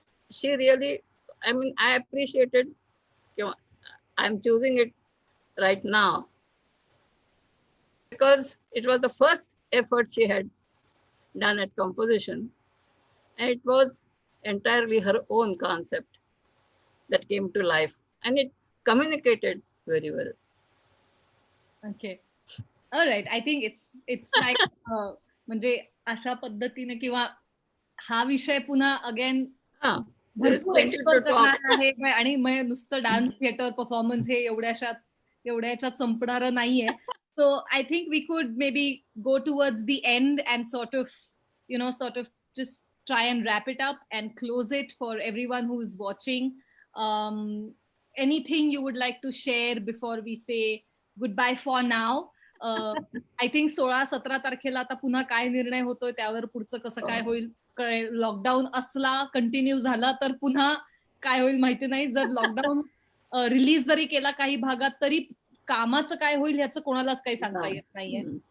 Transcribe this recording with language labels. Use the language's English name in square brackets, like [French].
[English] She really, I mean, I appreciated, I'm choosing it right now because it was the first effort she had done at composition. And it was entirely her own concept that came to life, and it communicated very well. Okay. All right. I think it's like [Marathi] म्हणजे अशा पद्धतीने किंवा हा विषय पुन्हा again [English] Ah, there is [Marathi] भरपूर [English] plenty explore to talk. [Marathi] करणार आहे आणि मग नुसतं डान्स थिएटर परफॉर्मन्स हे एवढ्या याच्यात संपणार नाहीये. [English] So I think we could maybe go towards the end and sort of just try and wrap it up and close it for everyone who's watching. Anything you would like to share before we say goodbye for now? I think [Marathi] 16-17 तारखेला आता पुन्हा काय निर्णय होतोय त्यावर पुढचं कसं काय होईल. लॉकडाऊन असला कंटिन्यू झाला तर पुन्हा काय होईल माहिती नाही. जर लॉकडाऊन रिलीज जरी केला काही भागात तरी कामाचं काय होईल ह्याचं कोणालाच काही सांगता येत नाहीये.